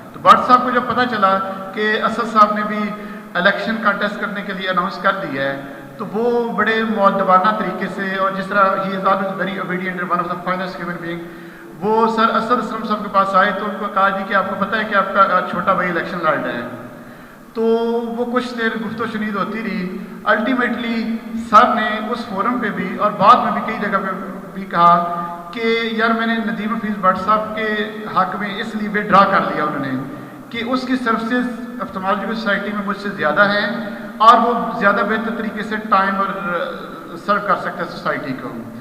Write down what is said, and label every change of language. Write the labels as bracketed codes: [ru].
[ur] تو بٹ صاحب کو جب پتہ چلا کہ اسد صاحب نے بھی الیکشن کانٹیسٹ کرنے کے لیے اناؤنس کر دیا ہے، تو وہ بڑے مؤدبانہ طریقے سے، اور جس طرح [en] ہی is always very obedient, one of the finest human being, [ur] وہ سر اسد اسلم صاحب کے پاس آئے تو ان کو کہا جی کہ آپ کو پتہ ہے کہ آپ کا چھوٹا بھائی الیکشن لڑ رہا ہے. تو وہ کچھ دیر گفت و شنید ہوتی رہی. الٹیمیٹلی سر نے اس فورم پہ بھی اور بعد میں بھی کئی جگہ پہ بھی کہا کہ یار میں نے ندیم حفیظ بٹ صاحب کے حق میں اس لیے ودرا کر لیا انہوں نے کہ اس کی سروسز آپتھالمولوجیکل سوسائٹی میں مجھ سے زیادہ ہیں اور وہ زیادہ بہتر طریقے سے ٹائم اور سرو کر سکتا ہے سوسائٹی کو.